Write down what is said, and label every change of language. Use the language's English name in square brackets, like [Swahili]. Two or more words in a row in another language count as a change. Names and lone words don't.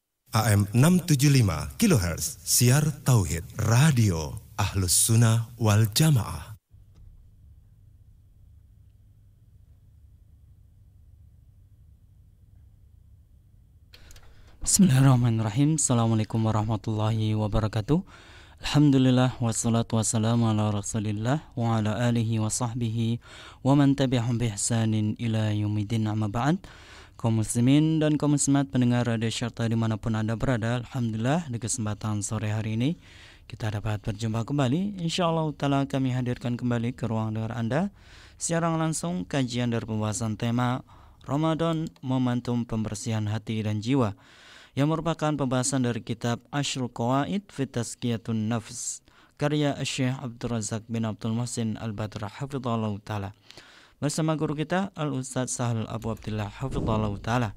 [Indonesian] AM 675 kHz Siar Tauhid Radio Ahlus Sunnah wal Jamaah. [Arabic] بسم الله الرحمن الرحيم. السلام عليكم ورحمة الله وبركاته. الحمد لله والصلاة والسلام على رسول الله وعلى آله وصحبه ومن تبعهم بإحسان إلى يوم الدين، أما بعد. [Indonesian] Kaum muslimin dan kaum muslimat pendengar radio Syarta dimanapun Anda berada, alhamdulillah di kesempatan sore hari ini kita dapat berjumpa kembali. [Arabic] إن شاء الله تعالى [Indonesian] kami hadirkan kembali ke ruang dengar Anda secara langsung kajian dari pembahasan tema Ramadan Momentum Pembersihan Hati dan Jiwa, yang merupakan pembahasan dari kitab Ashrul Qawaid fi Tazkiyatun Nafs karya Syekh Abdul Razak bin Abdul Muhsin Al-Badr [Arabic] حفظه الله تعالى, [Indonesian] bersama guru kita Al-Ustaz Sahal Abu Abdillah [Arabic] حفظه الله تعالى.